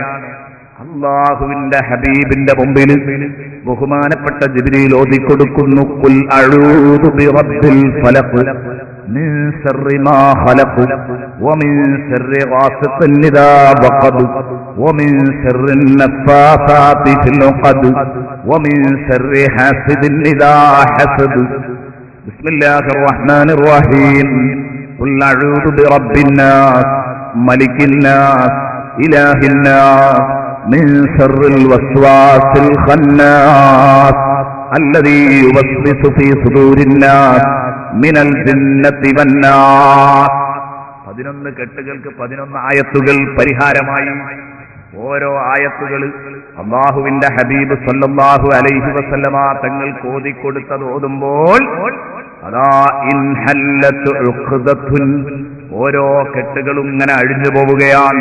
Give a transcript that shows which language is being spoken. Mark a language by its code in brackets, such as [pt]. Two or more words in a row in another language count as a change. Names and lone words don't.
[ml] അല്ലാഹുവിന്റെ ഹബീബിന്റെ മുമ്പിൽ ബഹുമാനപ്പെട്ട ജിബ്രീൽ ഓതിക്കൊടുക്കുന്നു, [ar] قل أعوذ برب الفلق من شر ما خلق ومن شر غاسق إذا وقب ومن شر النفاثات في العقد ومن شر حاسد إذا حسد. بسم الله الرحمن الرحيم قل أعوذ برب الناس ملك الناس إله الناس من شر الوسواس الخناس الذي يوسوس في صدور الناس من الجنة والناس. [ml] 11 കെട്ടുകൾക്ക് 11 ആയത്തുകൾ പരിഹാരമായി. ഓരോ ആയത്തുകൾ അല്ലാഹുവിന്റെ ഹബീബ് [ar] صلى الله عليه وسلم [ml] തങ്ങൾ ഓതിക്കൊടുത്തത് ഓതുമ്പോൾ അതാ [ar] انحلت عقدة, [ml] ഓരോ കെട്ടുകളും ഇങ്ങനെ അഴിഞ്ഞു പോവുകയാണ്.